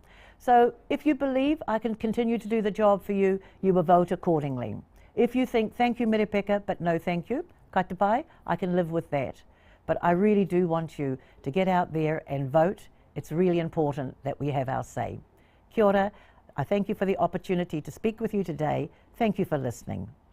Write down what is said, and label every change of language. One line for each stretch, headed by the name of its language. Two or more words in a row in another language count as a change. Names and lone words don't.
English: So if you believe I can continue to do the job for you, you will vote accordingly. If you think, thank you, Merepeka, but no thank you, katapai, I can live with that. But I really do want you to get out there and vote. It's really important that we have our say.
Māori: Kia ora.
English: I thank you for the opportunity to speak with you today. Thank you for listening.